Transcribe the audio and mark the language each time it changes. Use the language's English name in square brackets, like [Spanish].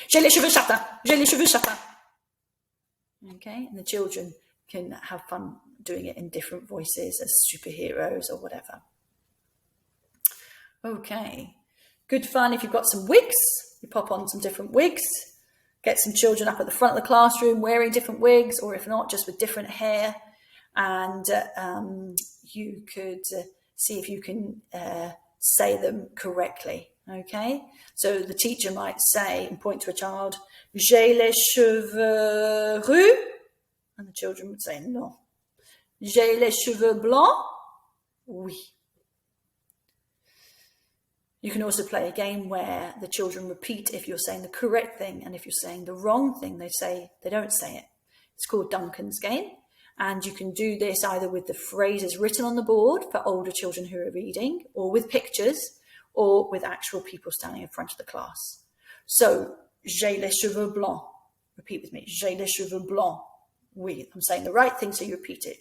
[French] J'ai les cheveux châtains. J'ai les cheveux châtains. [English] Okay, and the children can have fun doing it in different voices as superheroes or whatever. Okay, good fun. If you've got some wigs, you pop on some different wigs. Get some children up at the front of the classroom wearing different wigs, or if not, just with different hair. And you could see if you can say them correctly, okay? So the teacher might say and point to a child, [French] j'ai les cheveux roux, [English] and the children would say, non. [French] J'ai les cheveux blancs, oui. [English] You can also play a game where the children repeat if you're saying the correct thing, and if you're saying the wrong thing, they don't say it. It's called Duncan's game. And you can do this either with the phrases written on the board for older children who are reading, or with pictures, or with actual people standing in front of the class. [French] So, j'ai les cheveux blancs. [English] Repeat with me. [French] J'ai les cheveux blancs. [English] Oui, I'm saying the right thing, so you repeat it.